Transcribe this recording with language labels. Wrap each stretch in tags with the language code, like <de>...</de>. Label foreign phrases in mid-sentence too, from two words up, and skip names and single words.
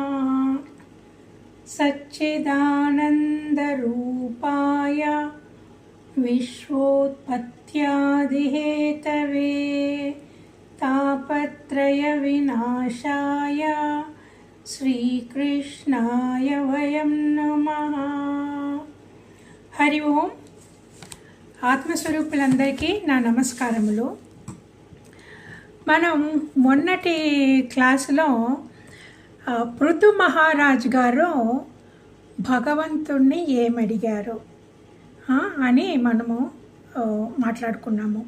<sa>सच्चिदानंद रूपाय विश्वोत्पत्त्यादिहेतवे तापत्रय विनाशाय श्रीकृष्णाय वयं नमः। हरि ओम।</sa> <te>ఆత్మస్వరూపులందరికీ నా నమస్కారములు. మనం మొన్నటి క్లాసులో పృథు మహారాజు గారు భగవంతుణ్ణి ఏమడిగారు అని మనము మాట్లాడుకున్నాము.</te>